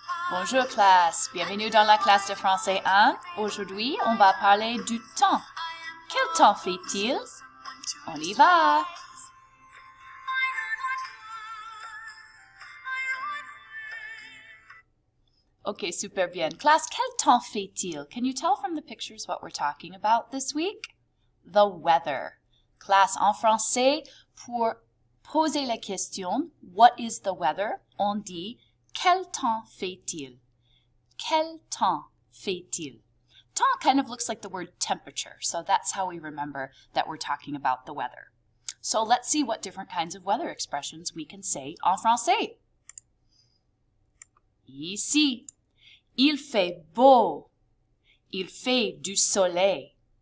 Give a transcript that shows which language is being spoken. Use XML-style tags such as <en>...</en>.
<fr>Bonjour classe, bienvenue dans la classe de français 1. Aujourd'hui, on va parler du temps. Quel temps fait-il? On y va! Okay, super bien. Classe, quel temps fait-il?</fr> <en>Can you tell from the pictures what we're talking about this week? The weather.</en> <fr>Classe, en français, pour poser la question,</fr> <en>what is the weather?</en> <fr>On dit, quel temps fait-il? Quel temps fait-il?</fr> <en>Temps kind of looks like the word temperature, so that's how we remember that we're talking about the weather. So let's see what different kinds of weather expressions we can say en français.</en> <fr>Ici, il fait beau. Il fait du soleil.</fr>